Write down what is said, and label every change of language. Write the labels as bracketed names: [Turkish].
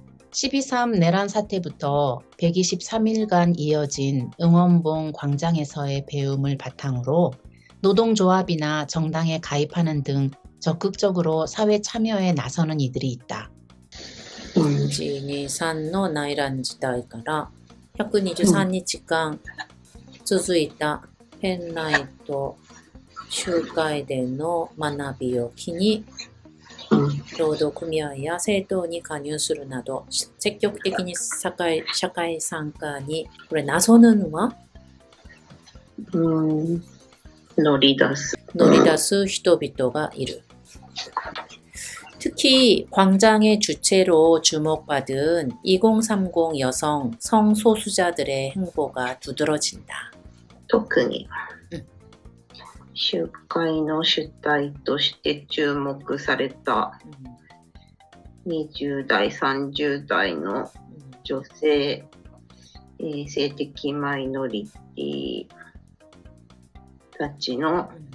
[Korean] 12.3 내란 사태부터 123일간 이어진 응원봉 광장에서의 배움을 바탕으로 노동조합이나 정당에 가입하는 등 적극적으로 사회 참여에 나서는 이들이 있다. [Japanese] 123の内乱時代から123日間続いたペンライト集会での学びを機に労働組合や政党に加入するなど積極的に社会参加にこれ나서는は乗り出す人々がいる。 [Korean] 특히 광장의 주체로 주목받은 2030 여성 성소수자들의 행보가 두드러진다. [Japanese] 特に集会の主体として注目された20代、30代の女性、性的マイノリティたちの